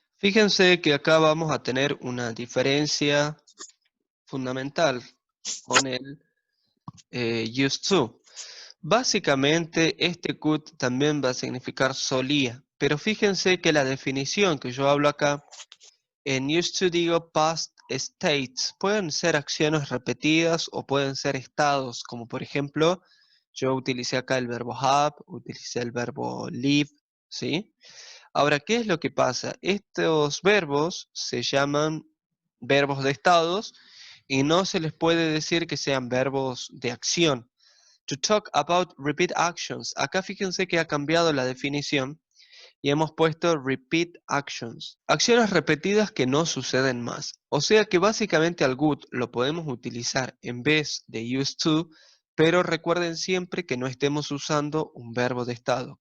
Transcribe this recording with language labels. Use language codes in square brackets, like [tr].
[es] Fíjense que acá vamos a tener una diferencia fundamental con el used to. Básicamente, este could también va a significar solía, pero fíjense que la definición que yo hablo acá, en used to digo past states, pueden ser acciones repetidas o pueden ser estados, como por ejemplo, yo utilicé acá el verbo have, utilicé el verbo live, ¿sí? Ahora, ¿qué es lo que pasa? Estos verbos se llaman verbos de estados y no se les puede decir que sean verbos de acción. [en] To talk about repeat actions. [es] Acá fíjense que ha cambiado la definición y hemos puesto repeat actions. Acciones repetidas que no suceden más. O sea que básicamente al good lo podemos utilizar en vez de used to pero recuerden siempre que no estemos usando un verbo de estado.